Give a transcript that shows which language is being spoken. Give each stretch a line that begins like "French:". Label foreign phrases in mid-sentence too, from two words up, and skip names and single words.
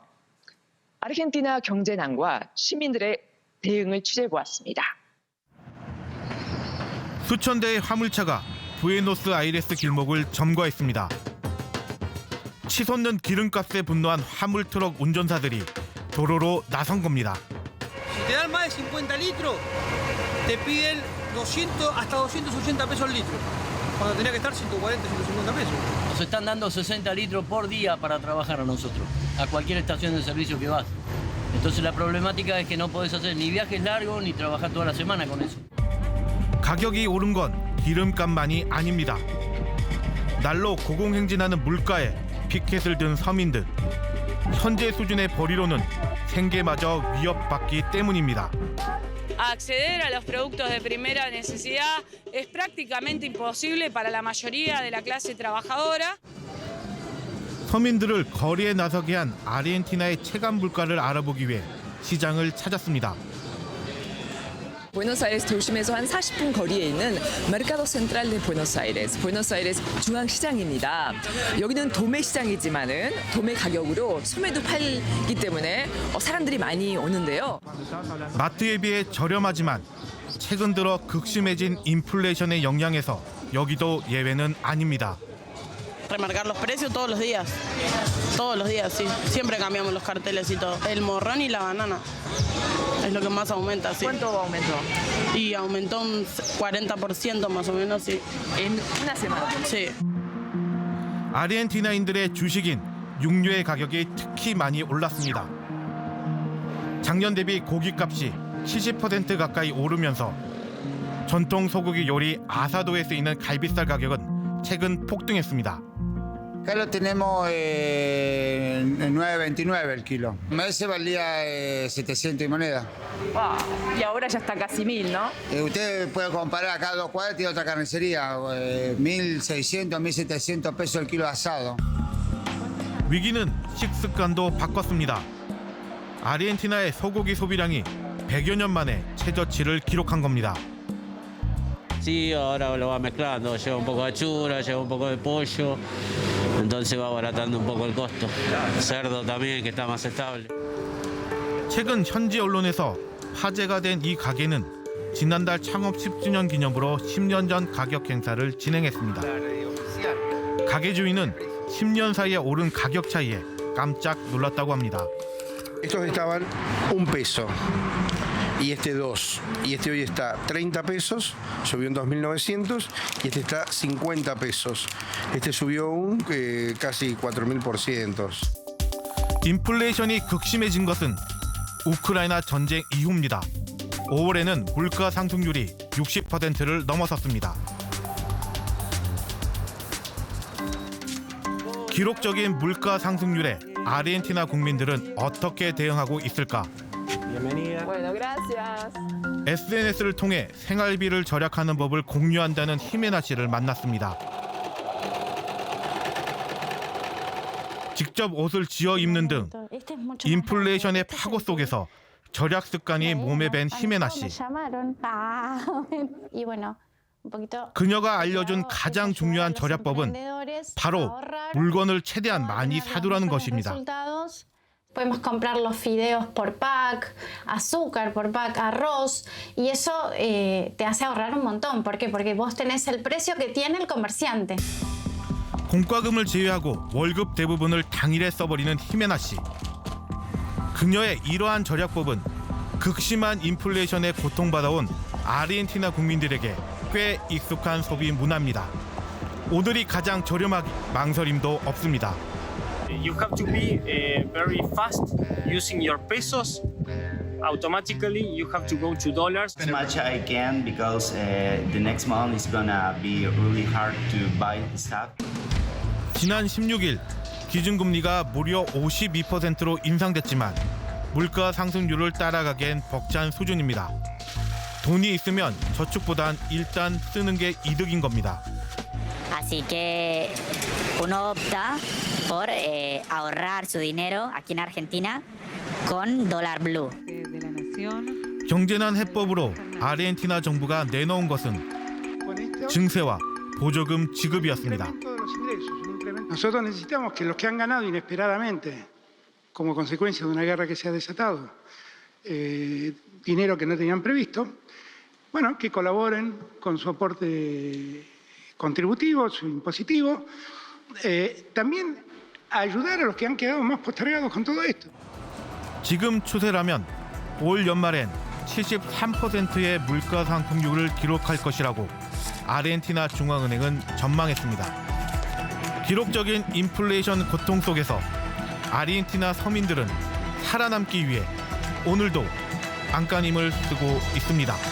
Korean: 아르헨티나 경제난과 시민들의 대응을 취재해보았습니다. 수천 대의 화물차가 부에노스아이레스 길목을 점거했습니다. 치솟는 기름값에 분노한 화물 트럭 운전사들이 도로로 나선 겁니다.
Spanish: Si te dan más de 50 litros, te piden 200 hasta 280 pesos el litro, cuando tenía que estar 140, 150 pesos. Nos están dando 60 litros por día para trabajar a nosotros, a cualquier estación de servicio que vas. Entonces la problemática es que no podés hacer ni viajes largos ni trabajar toda la semana con eso.
Korean: 가격이 오른 건 기름값만이 아닙니다. 날로 고공행진하는 물가에 피켓을 든 서민들. 현재 수준의 벌이로는 생계마저 위협받기 때문입니다.
Spanish: Acceder a los productos de primera necesidad es prácticamente imposible para la mayoría de la clase trabajadora.
Korean: 서민들을 거리에 나서게 한 아르헨티나의 체감 물가를 알아보기 위해 시장을 찾았습니다. 부에노스아이레스 도심에서 한 40분 거리에 있는 메르카도 센트랄 데 부에노스아이레스 중앙시장입니다. 여기는 도매 시장이지만은 도매 가격으로 소매도 팔기 때문에 사람들이 많이 오는데요. 마트에 비해 저렴하지만 최근 들어 극심해진 인플레이션의 영향에서 여기도 예외는 아닙니다.
Spanish: Remarcar los precios todos los días, sí. Siempre cambiamos los carteles y todo. El morrón y la banana es lo que más aumenta, sí. ¿Cuánto aumentó? Y aumentó un 40% más o menos, sí. En una semana. Sí.
Korean: 아르헨티나인들의 주식인 육류의 가격이 특히 많이 올랐습니다. 작년 대비 고기값이 70% 가까이 오르면서 전통 소고기 요리 아사도에 쓰이는 갈비살 가격은 최근 폭등했습니다.
Spanish: Acá lo tenemos en 9.29 el kilo. Ese valía 700 y moneda. Wow. Y ahora ya está casi 1000, ¿no? Usted puede comparar acá 2 cuadras, tiene otra carnicería, 1.600, 1.700 pesos el kilo asado.
Korean: 위기는 식습관도 바꿨습니다. 아르헨티나의 소고기 소비량이 100여 년 만에 최저치를 기록한 겁니다.
Spanish: Sí, ahora lo va mezclando, lleva un poco de chura, lleva un poco de pollo, entonces va abaratando un poco el costo. Cerdo también, que está más estable.
Korean: 최근 현지 언론에서 화제가 된 이 가게는 지난달 창업 10주년 기념으로 10년 전 가격 행사를 진행했습니다. 가게 주인은 10년 사이에 오른 가격 차이에 깜짝 놀랐다고 합니다.
Spanish: Estos estaban 1 peso. Y este 2, y este hoy está 30 pesos, subió en 2.900, y este está 50 pesos. Este subió casi 4.000%.
Korean: 인플레이션이 극심해진 것은 우크라이나 전쟁 이후입니다. 5월에는 물가 상승률이 60%를 넘어섰습니다. 기록적인 물가 상승률에 아르헨티나 국민들은 어떻게 대응하고 있을까?
Spanish: Bueno, gracias.
Korean: SNS를 통해 생활비를 절약하는 법을 공유한다는 히메나 씨를 만났습니다. 직접 옷을 지어 입는 등 인플레이션의 파고 속에서 절약 습관이 몸에 밴 히메나 씨. 그녀가 알려준 가장 중요한 절약법은 바로 물건을 최대한 많이 사두라는 것입니다.
Spanish: Podemos comprar los fideos por pack, azúcar por pack, arroz, y eso te hace ahorrar un montón. ¿Por qué? Porque vos tenés el precio que tiene el comerciante.
Korean: 공과금을 제외하고 월급 대부분을 당일에 써버리는 히메나 씨. 그녀의 이러한 절약법은 극심한 인플레이션에 고통받아온 아르헨티나 국민들에게 꽤 익숙한 소비 문화입니다. 오늘이 가장 저렴하기 망설임도 없습니다.
English: You have to be very fast using your pesos. Automatically, you have to go to dollars. As much I can because the next month is gonna be really hard to buy stuff.
Korean: 지난 16일 기준금리가 무려 52%로 인상됐지만 물가 상승률을 따라가기엔 벅찬 수준입니다. 돈이 있으면 저축보단 일단 쓰는 게 이득인 겁니다.
Spanish: Así que uno opta por ahorrar su dinero aquí en Argentina con dólar blue.
Korean: 경제난 해법으로 아르헨티나 정부가 내놓은 것은 증세와 보조금 지급이었습니다.
Spanish: Nosotros necesitamos que los que han ganado inesperadamente, como consecuencia de una guerra que se ha desatado, dinero que no tenían previsto, bueno, que colaboren con su aporte contributivo, su impositivo, también ayudar a los que han quedado más postergados con todo esto.
Korean: 지금 추세라면 올 연말엔 73%의 물가 상승률을 기록할 것이라고 아르헨티나 중앙은행은 전망했습니다. 기록적인 인플레이션 고통 속에서 아르헨티나 서민들은 살아남기 위해 오늘도 안간힘을 쓰고 있습니다.